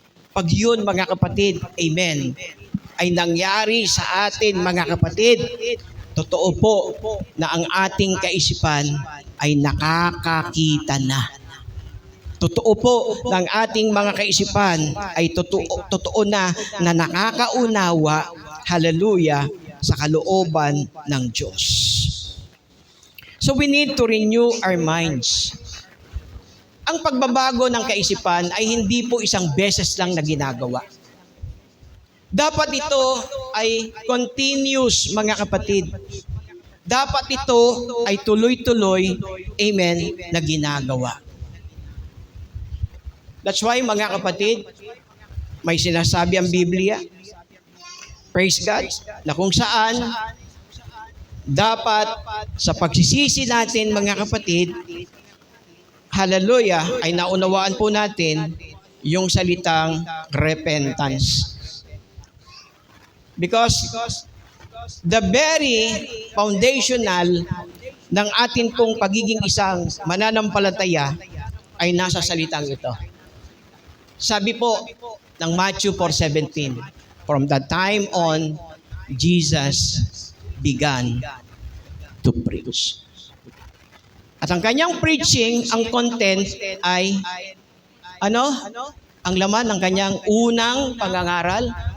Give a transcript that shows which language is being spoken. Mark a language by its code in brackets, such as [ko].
[tl] Pag yun, mga kapatid, amen, ay nangyari sa atin, mga kapatid, totoo po na ang ating kaisipan ay nakakakita na. Totoo po ng ating mga kaisipan ay totoo na nakakaunawa, hallelujah, sa kalooban ng Diyos. [en] So we need to renew our minds. [tl] Ang pagbabago ng kaisipan ay hindi po isang beses lang na ginagawa. Dapat ito ay continuous, mga kapatid. Dapat ito ay tuloy-tuloy, amen, na ginagawa. [en] That's why, [tl] mga kapatid, may sinasabi ang Biblia, praise God, na kung saan dapat sa pagsisisi natin mga kapatid, hallelujah, ay naunawaan po natin yung salitang repentance. [en] Because the very foundational [tl] ng atin pong pagiging isang mananampalataya ay nasa salitang ito. Sabi po ng [en] Matthew 4:17, from that time on, Jesus began to preach. [tl] At ang kanyang preaching, ang content ay ano? Ang laman ng kanyang unang pangangaral?